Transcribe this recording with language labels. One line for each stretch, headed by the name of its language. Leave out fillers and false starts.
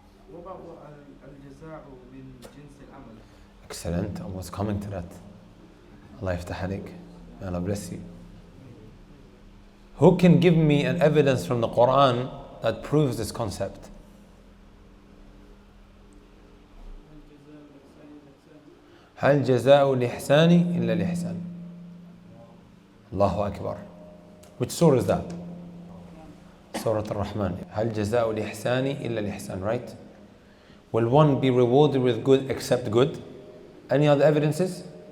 English: What about al-jaza'u min jins al-amal? Excellent. I was coming to that. Allah yaftah alayk. May Allah bless you. Who can give me an evidence from the Quran that proves this concept?
Arabic: هل جزاء الإحسان إلا الإحسان.
English: Allahu Akbar. Which surah is that? Surah Al-Rahman.
Arabic: هل جزاء الإحسان إلا الإحسان,
English: right? Will one be rewarded with good except good? Any other evidences?